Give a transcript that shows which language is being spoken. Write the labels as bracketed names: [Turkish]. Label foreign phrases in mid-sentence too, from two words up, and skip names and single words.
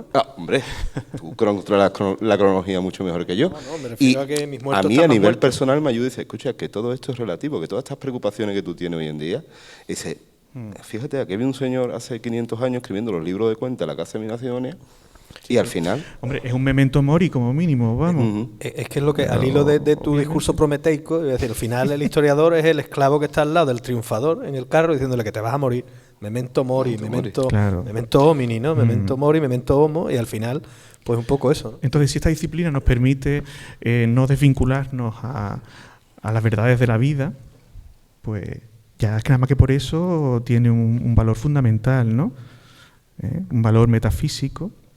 [Spanish] Hombre, tú controlas la cronología mucho mejor que yo. No, me refiero a que mis muertos a mí, a nivel muertos. personal, me ayuda y dice, escucha, que todo esto es relativo, que todas estas preocupaciones que tú tienes hoy en día, dice, fíjate, aquí había un señor hace 500 años escribiendo los libros de cuentas en la Casa de Migraciones. Y al final... Hombre, es un [Latin] memento mori [Spanish] como mínimo, vamos. Es que es lo que, al hilo de tu discurso prometeico, es decir, al final el historiador es el esclavo que está al lado del triunfador en el carro diciéndole que te vas a morir. [Latin] Memento mori, memento homini, ¿no? Memento mori, memento homo, [Spanish] y al final, pues un poco eso, ¿no? Entonces, si esta disciplina nos permite no desvincularnos a las verdades de la vida, pues ya es que nada más que por eso tiene un valor fundamental, ¿no? Un valor metafísico.